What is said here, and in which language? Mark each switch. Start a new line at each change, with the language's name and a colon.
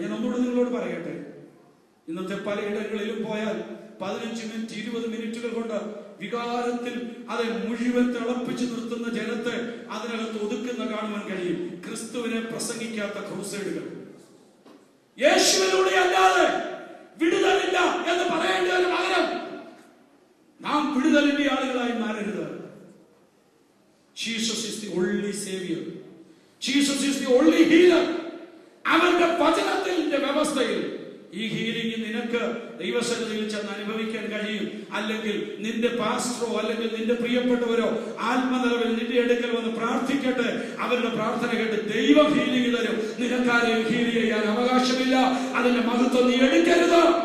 Malayalam: ഞാൻ ഒന്നുകൂടെ നിങ്ങളോട് പറയട്ടെ. ഇന്നത്തെ പലയിടങ്ങളിലും പോയാൽ 15 മിനിറ്റ് 20 മിനിറ്റുകൾ കൊണ്ട് വികാരത്തിൽ അത് മുഴുവൻ തിളപ്പിച്ചു നിർത്തുന്ന ജനത്തെ അതിനകത്ത് ഒതുക്കുന്ന കാണുവാൻ കഴിയും. ക്രിസ്തുവിനെ പ്രസംഗിക്കാത്ത ക്രൂസൈഡുകൾ. യേശുവിലൂടെ അല്ലാതെ വിടുതലില്ല എന്ന് പറയേണ്ടതിന് പകരം നാം വിടുതലിന്റെ ആളുകളായി മാറരുത്.
English: Jesus is the only savior. Jesus is the only healer.
Malayalam: അവന്റെ വചനത്തിന്റെ വ്യവസ്ഥയിൽ ഈ ഹീലിംഗ് നിനക്ക് ദൈവസന്നിധിയിൽ ചെന്ന് അനുഭവിക്കാൻ കഴിയും. അല്ലെങ്കിൽ നിന്റെ പാസ്റ്ററോ അല്ലെങ്കിൽ നിന്റെ പ്രിയപ്പെട്ടവരോ ആത്മനിലവിൽ നിന്റെ അടുക്കൽ വന്ന് പ്രാർത്ഥിക്കട്ടെ. അവരുടെ പ്രാർത്ഥന കേട്ട് ദൈവം ഹീലിംഗ് തരും. നിനക്കാരെയും ഹീൽ ചെയ്യാൻ അവകാശമില്ല. അതിന്റെ മഹത്വം നീ എടുക്കരുത്.